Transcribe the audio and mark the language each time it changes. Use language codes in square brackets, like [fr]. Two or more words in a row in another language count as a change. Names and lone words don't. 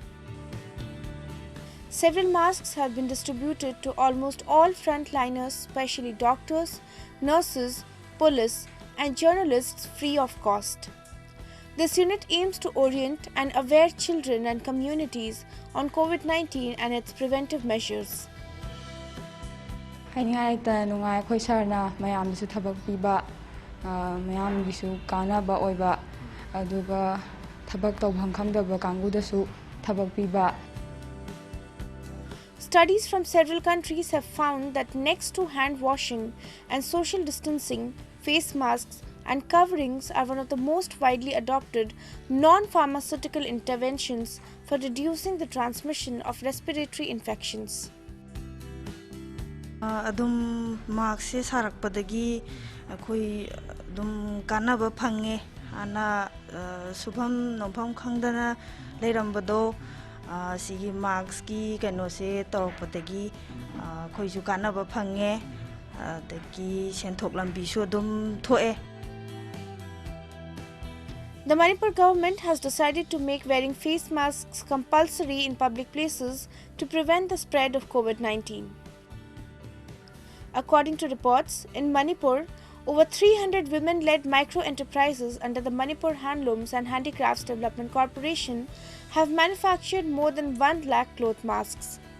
[en] Several masks have been distributed to almost all frontliners, especially doctors, nurses, police and journalists free of cost. This unit aims to orient and aware children and communities on COVID-19 and its preventive measures. [mni] Khoi sarna mayam su thabak piba mayam gisu kana ba oiba aduga thabak tawbham khangdaba kangu da su thabak piba. [en] Studies from several countries have found that next to hand washing and social distancing, face masks and coverings are one of the most widely adopted non-pharmaceutical interventions for reducing the transmission of respiratory infections. [mni] Adum mask se sarakpadagi khoi dum kanaba phange ana subham nobham khangdana leirambado sigi mask ki kano se torpatagi khoi ju kanaba phange dagi senthok lambi su dum thoe. [en] The Manipur government has decided to make wearing face masks compulsory in public places to prevent the spread of COVID-19. According to reports, in Manipur, over 300 women-led micro-enterprises under the Manipur Handlooms and Handicrafts Development Corporation have manufactured more than 1 lakh cloth masks.